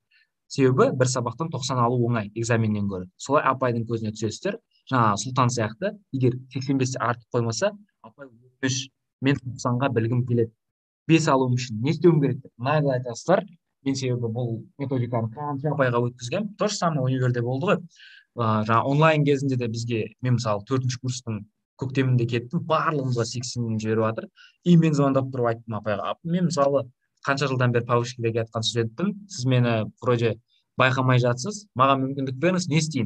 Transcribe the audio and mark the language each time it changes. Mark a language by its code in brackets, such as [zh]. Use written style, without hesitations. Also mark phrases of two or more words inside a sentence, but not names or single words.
[kk] Себебі бір сабақтан 90 алу оңай экзаменнен гөрі. Солай апайдың көзіне түсесіздер. Жаңа Сұлтан сияқты, егер 85-те артық қоймаса, апай мен 90-ға білгім келеді. 5 алуым үшін не істеуім керек деп нагло айтасыздар. Мен себебі бұл методиканы қанша апайға өткізгем. [ru] То же самое [kk] универде болды ғой. Жаңа онлайн кезінде де бізге, мен мысалы 4-ші курстың көктемінде кеттім, барлығымызға 80 жіберіп жатыр. Мен звондап тұрып айттым апайға. Мен мысалы қанша жылдан бері повышкеде келатқан студентпін. Сіз мені вроде байқамай жатсыз, маған мүмкіндік беріңіз, не істейін?